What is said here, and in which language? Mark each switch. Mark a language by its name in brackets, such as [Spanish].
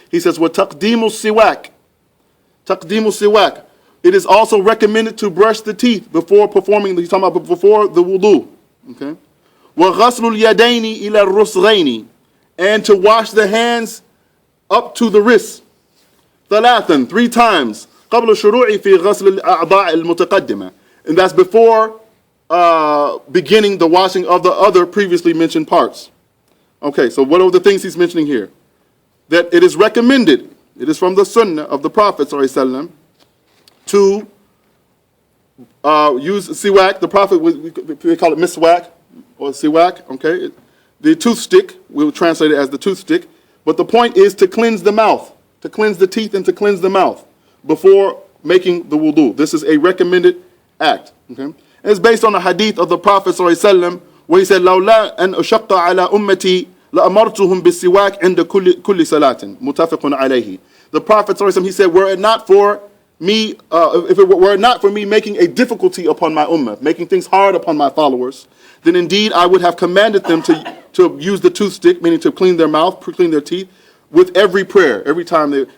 [English] He says [Arabic] wa taqdeemu siwak. Taqdeemu siwak. [English] It is also recommended to brush the teeth before performing, he's talking about before the wudu. Okay? [Arabic] وَغَسْلُ الْيَدَيْنِ إِلَى الرُّسْغَيْنِ, [English] and to wash the hands up to the wrists. ثلاثا, 3 times. [Arabic] قبل الشروع في غسل الأعضاء المتقدمة. [English] And that's before beginning the washing of the other previously mentioned parts. Okay, so what are the things he's mentioning here? That it is recommended, it is from the Sunnah of the Prophet ﷺ, to use siwak. The Prophet, we call it miswak or siwak, okay? The toothstick, we'll translate it as the toothstick. But the point is to cleanse the mouth, to cleanse the teeth and to cleanse the mouth before making the wudu. This is a recommended act, okay? And it's based on a hadith of the Prophet ﷺ where he said, [Arabic] لَوْلَا أَنْ أُشَقَّ عَلَىٰ أُمَّتِي لَأَمَرْتُهُمْ بِالسِّوَاكِ عِنْدَ كُلِّ صَلَاةٍ مُتَفَقٌ عَلَيْهِ. [English] The Prophet ﷺ, he said, were it not for me, if it were not for me making a difficulty upon my ummah, making things hard upon my followers, then indeed I would have commanded them to use the toothstick, meaning to clean their mouth, clean their teeth, with every prayer, every time they.